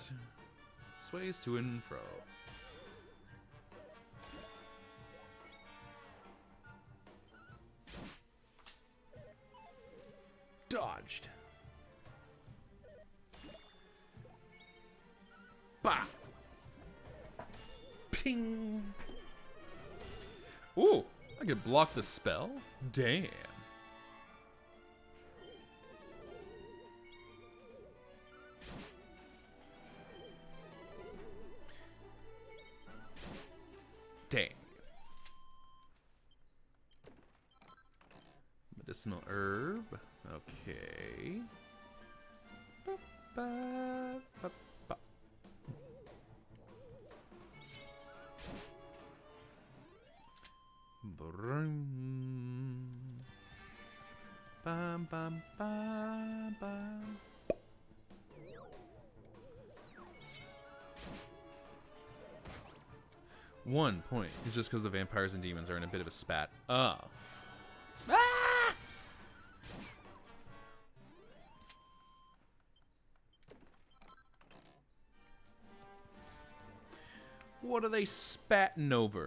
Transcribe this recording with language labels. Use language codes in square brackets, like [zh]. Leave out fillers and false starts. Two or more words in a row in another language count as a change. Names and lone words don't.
[en] Sways to and fro. Dodged. Bah. Ping. Ooh, I could block the spell? Damn. Dang. Medicinal herb. Okay. Ba-ba-ba-ba. Brum. Bam, bam, bam, bam. One point is just because the vampires and demons are in a bit of a spat. Ah! What are they spatting over?